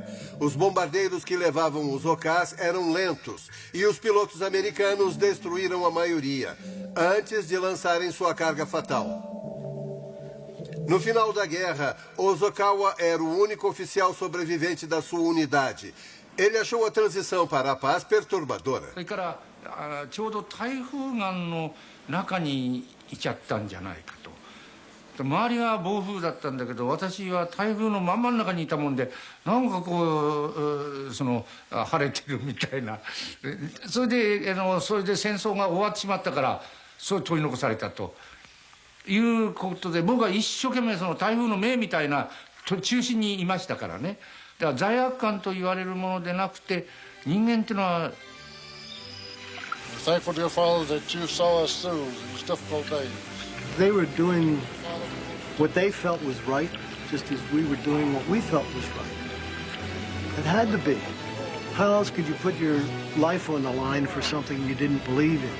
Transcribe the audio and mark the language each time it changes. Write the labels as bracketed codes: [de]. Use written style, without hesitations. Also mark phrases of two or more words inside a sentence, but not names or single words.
[pt] Os bombardeiros que levavam os OKs eram lentos e os pilotos americanos destruíram a maioria, antes de lançarem sua carga fatal. No final da guerra, Ozawa era o único oficial sobrevivente da sua unidade. Ele achou a transição para a paz perturbadora. [ja] ちょうど台風眼の中にいちゃったんじゃないかと。周りが暴風だったんだけど、私は台風の真ん中にいたもんで、なんかこう晴れてるみたいな。それで戦争が終わってしまったから、そう取り残されたということで、僕は一生懸命台風の目みたいな中心にいましたからね。だから罪悪感と言われるものでなくて、人間っていうのは。 [en] Thankful, dear Father, that you saw us through these difficult days. They were doing what they felt was right, just as we were doing what we felt was right. It had to be. How else could you put your life on the line for something you didn't believe in?